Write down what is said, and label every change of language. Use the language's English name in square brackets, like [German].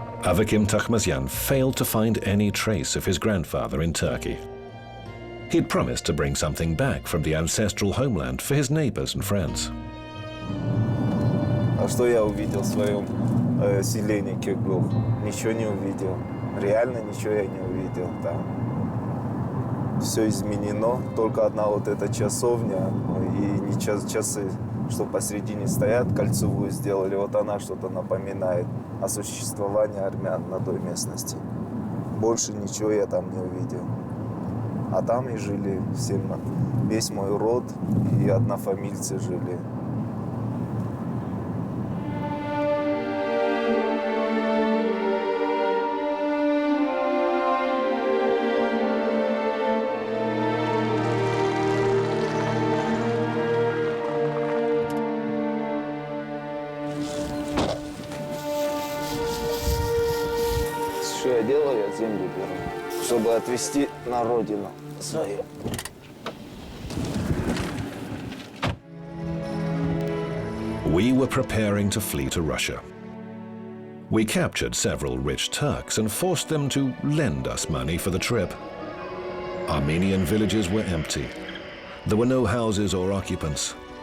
[English] Avakim Takhmasyan failed to find any trace of his grandfather in Turkey. He'd promised to bring something back from the ancestral homeland for his neighbors and friends. [Russian] А что я увидел в своем селении Кеглов? Ничего не увидел. Реально ничего я не увидел там. Все изменено. Только одна вот эта часовня и не часы, что посередине стоят, кольцевую сделали. Вот она что-то напоминает о существовании армян на той местности. Больше ничего я там не увидел. А там и жили все, весь мой род, и однофамильцы жили. Что я делаю? Я землю беру, чтобы отвезти на родину свою. [English] We were preparing to flee to Russia. We captured several rich Turks and forced them to lend us money for the trip. Armenian villages were empty. There were no houses or occupants.